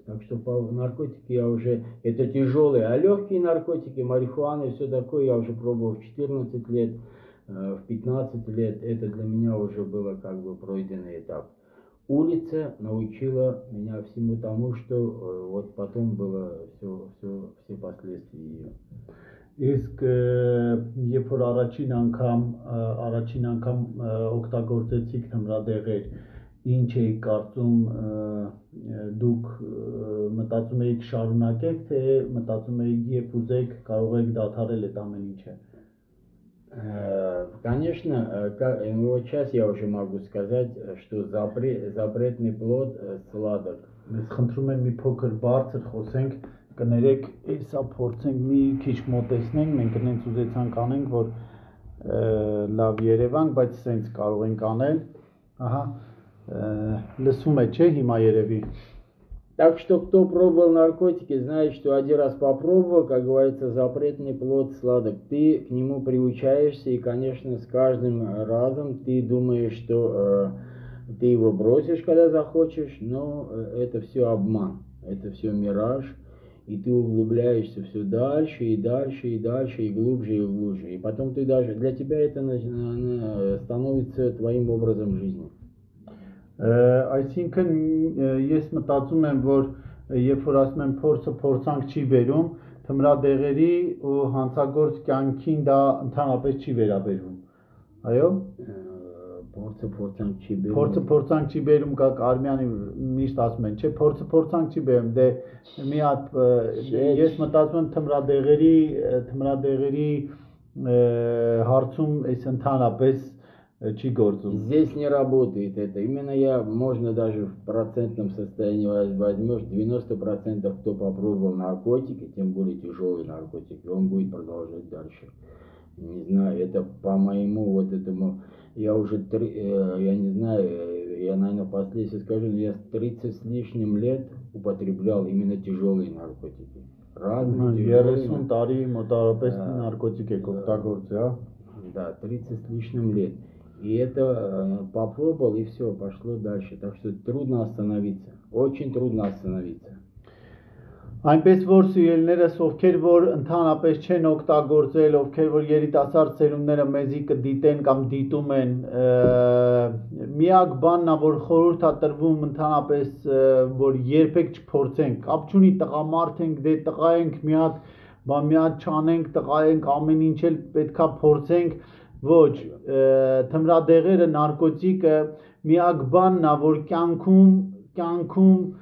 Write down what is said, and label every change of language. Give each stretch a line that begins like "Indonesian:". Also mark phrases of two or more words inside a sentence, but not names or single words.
Russian: Так что по наркотики я уже, это тяжелые, а легкие наркотики, марихуана и все такое я уже пробовал в 14 лет. В 15 лет это для меня уже было как бы пройденный этап. Улица научила меня всему тому, что вот потом было все последствия ее.
Armenian: Իսկ երբ որ առաջին անգամ օգտագործեցիք թմրադեղեր, ինչ էի կարծում, դուք մտածում էիք շարունակեք, թե մտածում էիք երբ ուզեք կարող եք դադարել այդ ամեն ինչը։
Russian: Конечно, вот сейчас я уже могу сказать, что запретный плод сладок.
Armenian: Mēs խնդրում եմ մի փոքր բարձր խոսենք, կներեք, հեսա փորձենք մի քիչ մոտեցնենք, մենք այնց ուզեցանք անենք, որ լավ երևանք, բայց սենց կարող ենք անել։ Ահա, լսում է, չէ, հիմա երևի։
Russian: Так что, кто пробовал наркотики, знает, что один раз попробовал, как говорится, запретный плод сладок. Ты к нему приучаешься, и, конечно, с каждым разом ты думаешь, что ты его бросишь, когда захочешь, но это все обман, это все мираж, и ты углубляешься все дальше, и дальше, и дальше, и глубже, и глубже. И потом ты даже, для тебя это становится твоим образом жизни.
Armenian: Այսինքն ես մտածում եմ, որ երբ որ ասում եմ փորձը փորձանք չի բերում, թմրադեղերի ու հանցագործ կյանքին դա ընդհանրապես չի վերաբերվում։ Այո։ Փորձը փորձանք չի բերում, կա Արմյանի միշտ ասում են, չէ, փորձը փորձանք չի бերում, դե մի հատ ես մտածում եմ թմրադեղերի հարցում այս ընդհանրապես
Russian: Здесь не работает это. Именно можно даже в процентном состоянии возьмешь 90%, кто попробовал наркотики, тем более тяжелые наркотики, он будет продолжать дальше. не знаю, это по моему вот этому, я уже, я не знаю, я, наверное, впоследствии скажу, но я 30 с лишним лет употреблял именно тяжелые наркотики. Разные тяжелые.
Armenian: 30 տարի մոտավորապես նարկոտիկ եք օգտագործել, հա?
Russian: Да, 30 с лишним лет. И это попробовал, и все, пошло дальше. Так что трудно остановиться. Очень трудно остановиться.
Armenian: Այնպես որ սիրելիներս, ովքեր որ ընդհանրապես չեն օգտագործել, ովքեր որ երիտասարդ ծերունները մեզի կդիտեն կամ դիտում են, միակ բանն է, որ խորհուրդ է տրվում ընդհանրապես, որ երբեք չփորձենք, կապ չունի տղամարդ ենք, դե տղա ենք, մի հատ չանենք, տղա ենք, ամեն ինչ էլ պետքա փորձենք, ոչ, թմրադեղերը, նարկոտիկը միակ բանն է, որ կյանքում